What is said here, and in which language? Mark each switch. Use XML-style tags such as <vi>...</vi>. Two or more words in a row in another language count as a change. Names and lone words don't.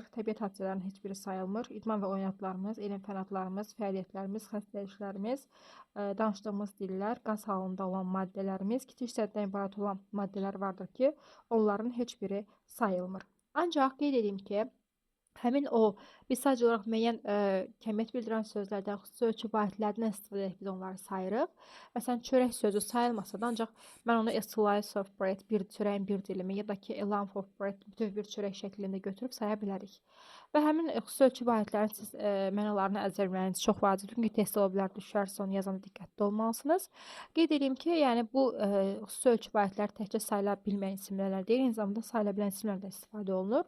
<az>Təbiət hadisələrinin heç biri sayılmır. İdman və oyunatlarımız, elm fənadlarımız, fəaliyyətlərimiz, xəstəliklərimiz, danışdığımız dillər, qaz halında olan maddələrimiz, kiçik hissədən ibarət olan maddələr vardır ki, onların heç biri sayılmır. Ancaq qeyd edeyim ki, həmin o biz sadəcə olaraq müəyyən kəmiyyət bildirən sözlərdən, xüsusi ölçü vahidlərindən istifadə edib biz onları sayırıq. Məsələn, çörək sözü sayılmasa da, ancaq mən onu</az> <en>a slice of bread,</en> <az>bir çörəyin bir dilimi, ya da ki,</az> <en>a lump of bread,</en> <az>bütöv bir çörək şəklində götürüb saya bilərik. Və həmin xüsusi ölçü vahidlərin siz mənalarını əzbərləməyiniz çox vacibdir. Çünki test ola bilər, düşərsə onu yazanda diqqətli olmalısınız. Qeyd edeyim ki, yəni bu xüsusi ölçü vahidləri təkcə sayıla bilməyən isimlərlə deyil, eyni zamanda sayıla bilən isimlərlə istifadə olunur.</az>